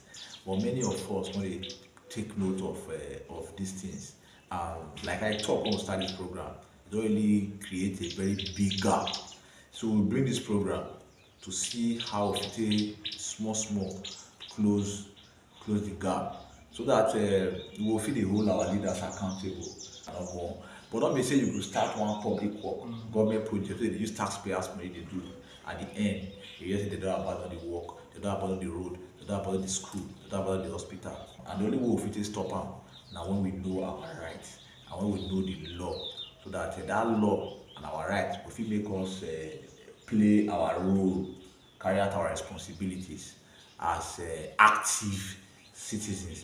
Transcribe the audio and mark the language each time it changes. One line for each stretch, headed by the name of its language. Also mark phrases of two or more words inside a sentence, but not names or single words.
Nigerian Pidgin: But many of us no dey take note of these things. Like I talk when we start this program, it don really create a very big gap. So we bring this program to see how we take small close the gap, so that we will fit dey hold our leaders accountable. But don't be say you go start one public work, government project, so they use taxpayers money dey do. At the end, you hear say they don abandon the work, they don abandon the road, they don abandon the school, they don abandon the hospital. And the only way we fit take stop am na when we know our rights and when we know the law, so that that law and our rights go fit make us play our role, carry out our responsibilities as active citizens.